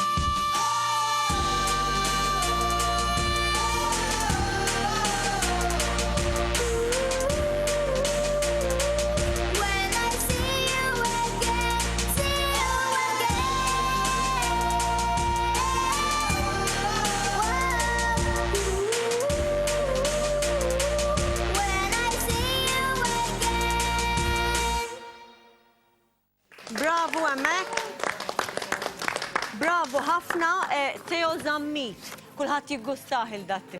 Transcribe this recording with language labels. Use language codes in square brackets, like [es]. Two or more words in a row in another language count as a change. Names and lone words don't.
[en] When I see you again, see you [mt] Bravo hemmhekk. Bravo ħafna, Theo Zammit. Kulħadd jiggustaħ il-datti.